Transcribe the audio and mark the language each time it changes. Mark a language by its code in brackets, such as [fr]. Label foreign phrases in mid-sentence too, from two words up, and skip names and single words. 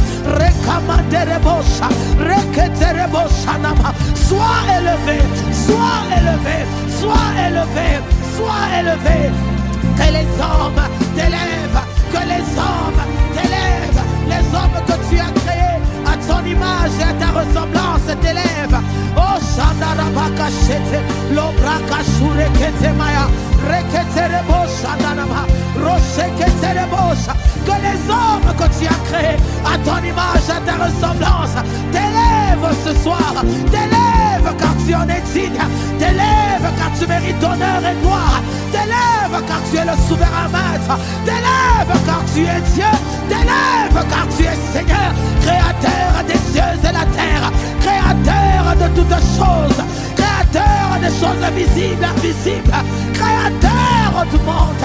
[fr] Rekamanderebosha, reketerebosha nama. Sois élevé, sois élevé, sois élevé, sois élevé. Que les hommes t'élèvent, que les hommes t'élèvent, les hommes que tu as créés à ton image et à ta ressemblance t'élèvent. Oh Shandarabaka Shete, Lobraka Shurekete Maya, Reketerebo Shandarama, Rocheketerebo. Que les hommes que tu as créés à ton image, à ta ressemblance t'élèvent ce soir, t'élèvent car tu en es digne, t'élèves car tu mérites honneur et gloire, t'élèves car tu es le souverain maître, t'élèves car tu es Dieu, t'élèves car tu es Seigneur, créateur des cieux et la terre, créateur de toutes choses, créateur des choses visibles, invisibles, créateur du monde.